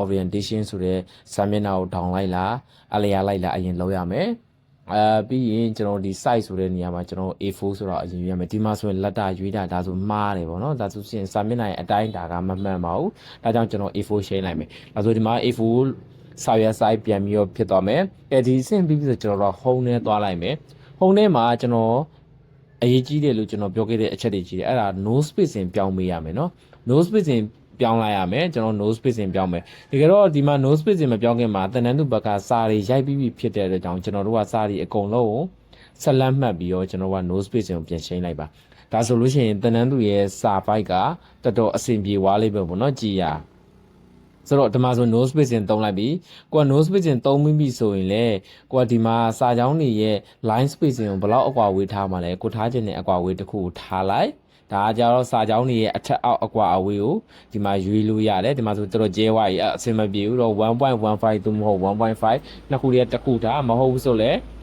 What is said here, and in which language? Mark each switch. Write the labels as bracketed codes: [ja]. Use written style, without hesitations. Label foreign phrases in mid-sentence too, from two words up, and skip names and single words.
[my] orientation ဆိုတဲ့စာမျက်နှာကို down လိုက်လားအလျာလိုက်လားအရင်လောက်ရမယ်ပြီးရင်ကျွန်တော်ဒီ size ဆိုတဲ့နေရာမှာကျွန်တော် A4 ဆိုတော့အရင်ရွေးရမယ်ဒီမှာဆိုရင်လက်တာရွေးတာဒါဆိုမှားတယ်ပေါ့နော်ဒါဆိုရင်စာမျက်နှာရဲ့အတိုင်းဒါကမမှန်ပါဘူးဒါကြောင့်ကျွန်တော် A4 ရှင်းလိုက်မယ်ဒါဆိုဒီမှာ A4 စာ ရွက် size ပြန်ပြီးတော့ဖြစ်သွားမယ်ဒီအဆင့်ပြီးပြီဆိုကျွန်တော်တို့ home နဲ့သွားလိုက်မယ် home ထဲမှာကျွန်တော်အရေးကြီးတယ်လို့ကျွန်တော်ပြောခဲ့တဲ့အချက်တွေကြီးတယ်အဲ့ဒါ [en] no spacing [my] ပြောင်းပေးရမယ်နော် [en] no spacing [my] ပြောင်းလိုက်ရမယ်ကျွန်တော် [en] no spacing [my] ပြောင်းမယ်တကယ်တော့ဒီမှာ [en] no spacing [my] မပြောင်းခင်မှာတန်တန်းသူဘက်ကစာတွေရိုက်ပြီးဖြစ်တဲ့အတွက်ကြောင့်ကျွန်တော်တို့ကစာတွေအကုန်လုံးဆက်လက်မှတ်ပြီးတော့ ကျွန်တော်က [en] no spacing [my] ကိုပြင်ရှင်းလိုက်ပါဒါဆိုလို့ရှိရင်တန်တန်းသူရဲ့စာပိုက်ကတော်တော်အဆင်ပြေသွားလိမ့်မယ်ပေါ့နော်ကြည်ရဆိုတော့ဒီမှာဆို [en] no spacing [my] သုံးလိုက်ပြီကိုက [en] no spacing [my] သုံးပြီးပြီဆိုရင်လေကိုကဒီမှာစာကြောင်းတွေရဲ့ [en] line spacing [my] ကိုဘယ်လောက်အကွာဝေးထားမှာလဲကိုထားခြင်းနဲ့အကွာဝေးတစ်ခုကိုထားလိုက်ဒါကြတော့စာကြောင်းတွေရဲ့အထက်အောက်အကွာအဝေးကိုဒီမှာရွေးလို့ရတယ်ဒီမှာဆိုတော်တော်ကျဲဝါကြီးအဆင်မပြေဘူးတော့ 1.15 သို့မဟုတ် 1.5 နှစ်ခုတည်းတစ်ခုထားမဟုတ်ဘူးဆိုလဲ